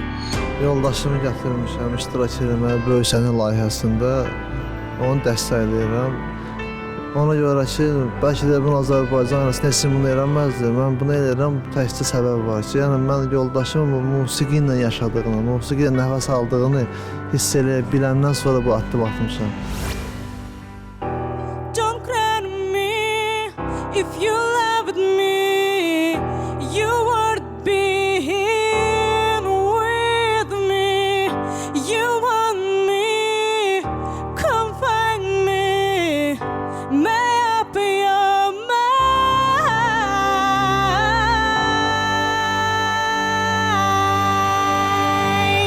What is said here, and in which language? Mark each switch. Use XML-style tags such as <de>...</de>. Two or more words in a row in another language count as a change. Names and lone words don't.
<az>Yoldaşımı gətirmişəm iştirak etməyə Böyük Səhnə layihəsində, onu dəstəkləyirəm. Ona görə ki, bəlkə də bunu Azərbaycan arasında heç bunu eləməzdi. Mən bunu eləyirəm, təkcə səbəb var ki, yəni mən yoldaşımın musiqi ilə yaşadığını, musiqi ilə nəfəs aldığını hiss eləyə biləndən sonra bu addım atmışam.</az> <en>Don't cry to me if you loved me, you would be here with me. You want me, come find me, may I be your mind.</en>